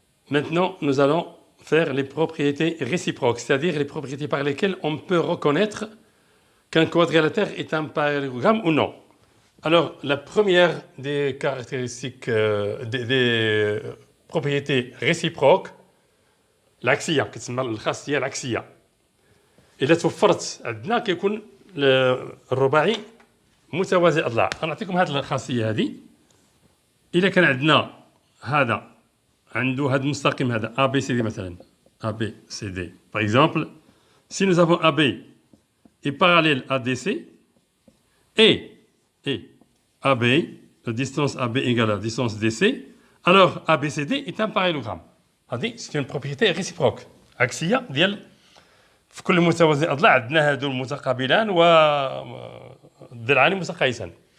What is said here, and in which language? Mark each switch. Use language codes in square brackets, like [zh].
[fr] Maintenant, nous allons faire les propriétés réciproques, c'est-à-dire les propriétés par lesquelles on peut reconnaître qu'un quadrilatère est un parallélogramme ou non. Alors, la première des caractéristiques, des propriétés réciproques, [ar] العكسية كتسمى الخاصية العكسية. إذا توفرت عندنا كيكون الرباعي متوازي الأضلاع. غنعطيكم هذه الخاصية هذه. إذا كان عندنا هذا عنده هذا المستقيم هذا ABCD مثلا [fr] ABCD par exemple, si nous avons AB est parallèle à DC et AB, la distance AB égale à la distance DC, alors ABCD est un parallélogramme. [ar] هذه [fr] c'est une propriété réciproque [ar] عكسية ديال في كل متوازي أضلاع عندنا هادو المتقابلان والضلعان متقايسان.